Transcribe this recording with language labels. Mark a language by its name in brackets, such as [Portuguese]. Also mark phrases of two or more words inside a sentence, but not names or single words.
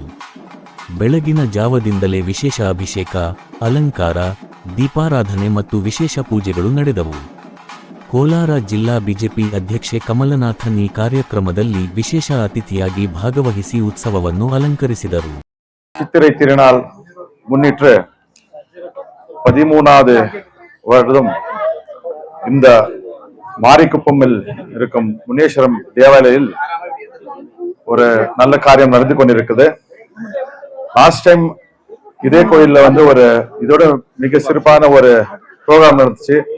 [Kannada] ಬೆಳಗಿನ ಜಾವದಿಂದಲೇ ವಿಶೇಷ ಅಭಿಷೇಕ, ಅಲಂಕಾರ, ದೀಪಾರಾಧನೆ ಮತ್ತು ವಿಶೇಷ ಪೂಜೆಗಳು ನಡೆದವು. ಕೋಲಾರ ಜಿಲ್ಲಾ ಬಿಜೆಪಿ ಅಧ್ಯಕ್ಷೆ ಕಮಲನಾಥನ್ ಈ ಕಾರ್ಯಕ್ರಮದಲ್ಲಿ ವಿಶೇಷ ಅತಿಥಿಯಾಗಿ ಭಾಗವಹಿಸಿ ಉತ್ಸವವನ್ನು ಅಲಂಕರಿಸಿದರು. [Tamil] சித்திரை திருநாள் முன்னிட்டு 13வது வருடம் இந்த மாரிக்குப்பமில் இருக்கும் முனீஸ்வரம் தேவாலயில் ஒரு நல்ல காரியம் நடந்து கொண்டிருக்குது. [English] last time [Tamil] இதே கோயில்ல ஒரு இதோட மிக சிறப்பான ஒரு ப்ரோக்ராம் நடந்துச்சு.